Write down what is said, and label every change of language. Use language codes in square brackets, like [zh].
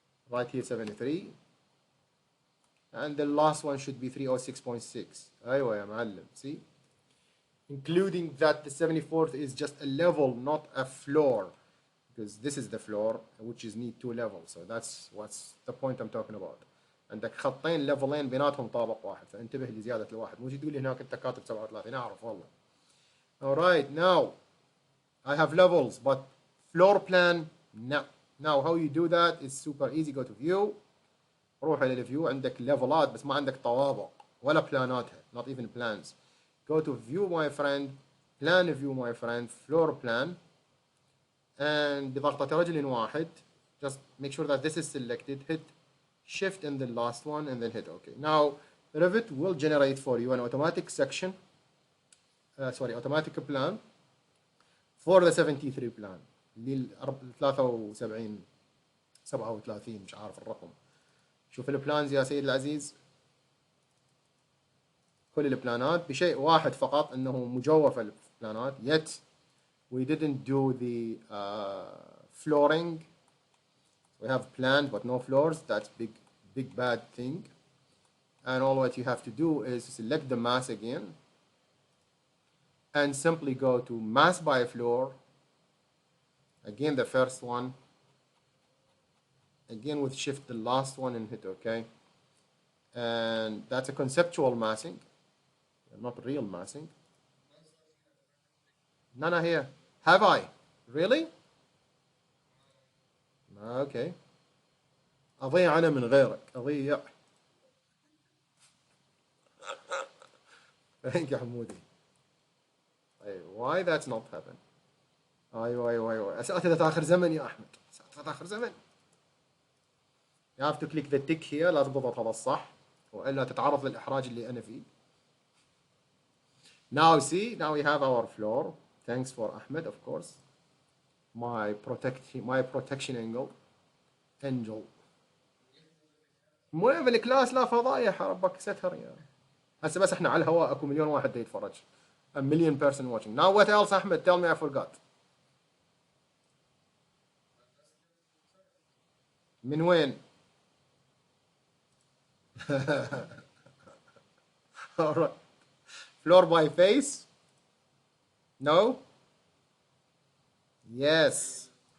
[en] Right here 73. And the last one should be 306.6. [ar] أيوة يا معلم. [en] See? Including that the 74th is just a level, not a floor, because this is the floor, which is need 2 levels. So that's what's the point I'm talking about. [ar] عندك خطين ليفلين بيناتهم طابق واحد, فانتبه لزيادة الواحد. مو تقول لي هناك انت كاتب 37. أعرف والله. [en] All right, now I have levels, but floor plan, no. Now how you do that is super easy. Go to view. [ar] روح إلى الفيو. عندك ليفلات بس ما عندك طوابق ولا بلاناتها, [en] not even plans. Go to view, my friend, plan view, my friend, floor plan, and [ar] بضغطة رجل واحد, [en] just make sure that this is selected, hit shift and the last one, and then hit OK. Now Revit will generate for you an automatic section, automatic plan for the 73 plan [ar] لل 73 37 مش عارف الرقم. شوف البلانز يا سيد العزيز، كل البلانات بشيء واحد فقط انه مجوفه البلانات. [en] yet we didn't do the flooring. We have planned but no floors. That's big bad thing. And all what you have to do is select the mass again and simply go to mass by floor. Again, the first one. Again with shift the last one and hit OK. And that's a conceptual massing, not real massing. None here. Have I? Really? [ar] Okay. أضيع أنا من غيرك. أضيع. [en] Thank you Hamoudi. Why that's not happen? [ar] أيوة. أسئلة آخر زمن يا أحمد. أسئلة آخر زمن. [en] You have to click the tick here. [ar] لا تضغط هذا الصح وإلا تتعرض للإحراج اللي أنا فيه. [en] Now see, now we have our floor. Thanks for Ahmed, of course. My protection angel. [ar] مو بالكلاس لا فضايح ربك ستر يا. هسه بس احنا على الهواء اكو مليون واحد يتفرج. [en] A million person watching. Now what else Ahmed? Tell me I forgot. [ar] من وين؟ [en] All right. Floor by face? No? Yes.